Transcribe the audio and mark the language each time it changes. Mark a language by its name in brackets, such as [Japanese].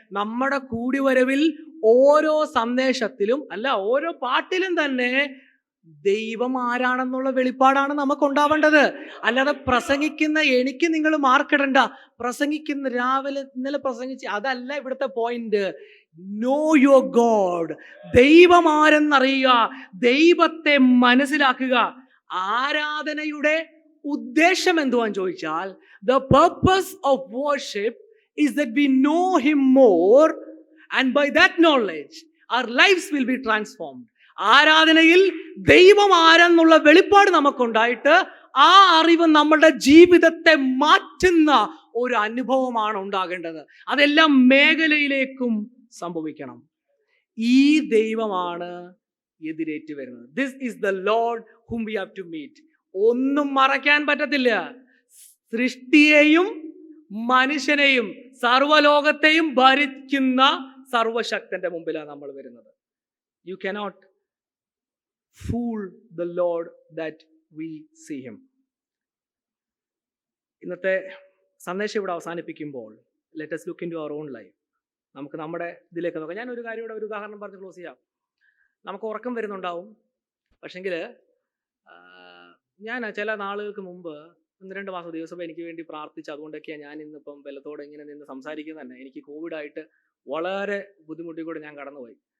[Malayalam] നമ്മുടെ കൂടിവരവിൽ ഓരോ സന്ദേശത്തിലും അല്ല, ഓരോ പാട്ടിലും തന്നെ ദൈവം ആരാണെന്നുള്ള വെളിപ്പാടാണ് നമുക്ക് ഉണ്ടാവേണ്ടത്. അല്ലാതെ പ്രസംഗിക്കുന്ന എനിക്ക് നിങ്ങൾ മാർക്കിടണ്ട, പ്രസംഗിക്കുന്ന രാവിലെ ഇന്നലെ പ്രസംഗിച്ച്, അതല്ല ഇവിടുത്തെ പോയിന്റ്. [English] Know your God. [Malayalam] ദൈവം ആരെന്നറിയുക, ദൈവത്തെ മനസ്സിലാക്കുക. ആരാധനയുടെ ഉദ്ദേശം എന്തുവാന്ന് ചോദിച്ചാൽ, [English] the purpose of worship is that we know him more, and by that knowledge our lives will be transformed. [Malayalam] ആരാധനയിൽ ദൈവം ആരെന്നുള്ള വെളിപ്പാട് നമുക്കുണ്ടായിട്ട് ആ അറിവ് നമ്മളുടെ ജീവിതത്തെ മാറ്റുന്ന ഒരു അനുഭവമാണ് ഉണ്ടാകേണ്ടത്. അതെല്ലാം മേഖലയിലേക്കും സംഭവിക്കണം. ഈ ദൈവമാണ് എതിരേറ്റ് വരുന്നത്. [English] This is the lord whom we have to meet. [Malayalam] ഒന്നും മറയ്ക്കാൻ പറ്റത്തില്ല. സൃഷ്ടിയെയും മനുഷ്യനെയും സർവ്വലോകത്തെയും ഭരിക്കുന്ന സർവശക്തന്റെ മുമ്പിലാണ് നമ്മൾ വരുന്നത്. [English] You cannot fool the Lord that we see him. [Malayalam] ഇന്നത്തെ സന്ദേശം ഇവിടെ അവസാനിപ്പിക്കുമ്പോൾ [English] let us look into our own life. [Malayalam] നമുക്ക് നമ്മുടെ ഇതിലേക്ക് നോക്കാം. ഞാൻ ഒരു കാര്യം ഒരു ഉദാഹരണം പറഞ്ഞ് ക്ലോസ് ചെയ്യാം. നമുക്ക് ഉറക്കം വരുന്നുണ്ടാവും. പക്ഷെങ്കിൽ ഞാൻ ചില നാളുകൾക്ക് മുമ്പ് 1-2 മാസം ദിവസം എനിക്ക് വേണ്ടി പ്രാർത്ഥിച്ചു. അതുകൊണ്ടൊക്കെയാണ് ഞാൻ ഇന്നിപ്പം ബലത്തോടെ ഇങ്ങനെ നിന്ന് സംസാരിക്കുന്നത് തന്നെ. എനിക്ക് കോവിഡായിട്ട് വളരെ ബുദ്ധിമുട്ടിക്കൂടെ ഞാൻ കടന്നുപോയി.